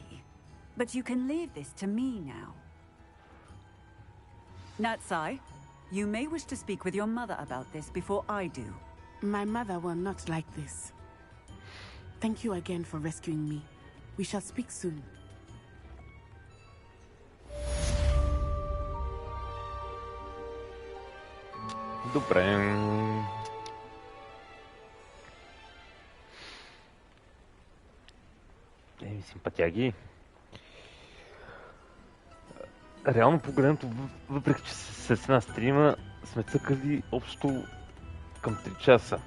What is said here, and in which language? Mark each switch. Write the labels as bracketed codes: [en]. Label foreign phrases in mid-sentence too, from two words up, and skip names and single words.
[en] But you can leave this to me now. Natsai, you may wish to speak with your mother about this before I do. My mother will not like this. Thank you again for rescuing me. We shall speak soon. [bg] Добре. Симпатяги. Реално погледнато, въпреки че с една стрима, сме цъкали общо към 3 часа.